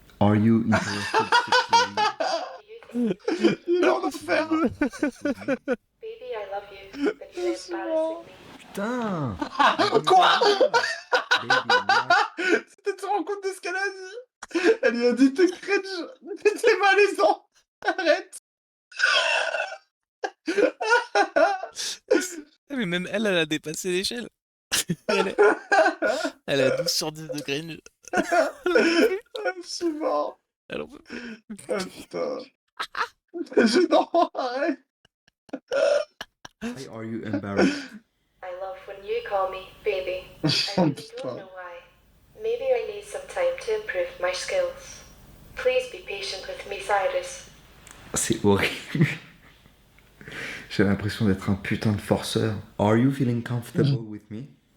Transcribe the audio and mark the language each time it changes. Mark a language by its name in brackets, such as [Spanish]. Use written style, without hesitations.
[English] Are you interested sexually? Do you think, [French] Il est en enfer. [English] baby, I love you, but you're embarrassing me? [French] Putain! Quoi? [English] Baby, what? [French] Tu te rends compte de ce qu'elle a dit? Elle lui a dit t'es cringe, t'es malaisant. Arrête. Mais même elle a dépassé l'échelle. Elle a 12 sur 10 de cringe. Je suis mort. Elle en peut plus. Ah, putain. C'est gênant, arrête. [English] Why are you embarrassed? I love when you call me baby. I [French] Oh, [English] really don't [French] putain. [English] know why. Maybe I need some time to improve my skills. Please be patient with me, Cyrus. [French] C'est horrible. J'ai l'impression d'être un putain de forceur. [English] Are you feeling comfortable with me?